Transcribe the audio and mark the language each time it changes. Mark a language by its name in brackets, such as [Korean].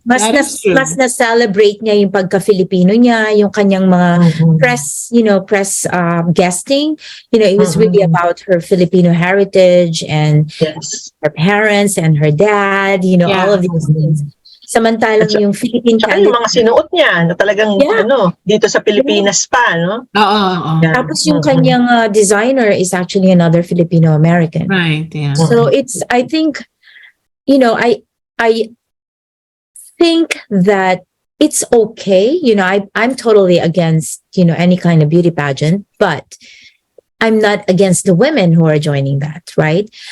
[Filipino] Mas na-celebrate niya yung pagka-Filipino niya, yung kanyang mga press guesting. [English] It was really about her Filipino heritage and her parents and her dad, all of these things. [Filipino] Samantalang yung Philippine candidate. Yung mga sinuot niya na talagang dito sa Pilipinas pa, no? Oo. Tapos yung kanyang designer [English] is actually another Filipino American. Right, yeah. So I think, I think that it's okay. I'm totally against, any kind of beauty pageant, but I'm not against the women who are joining that, right?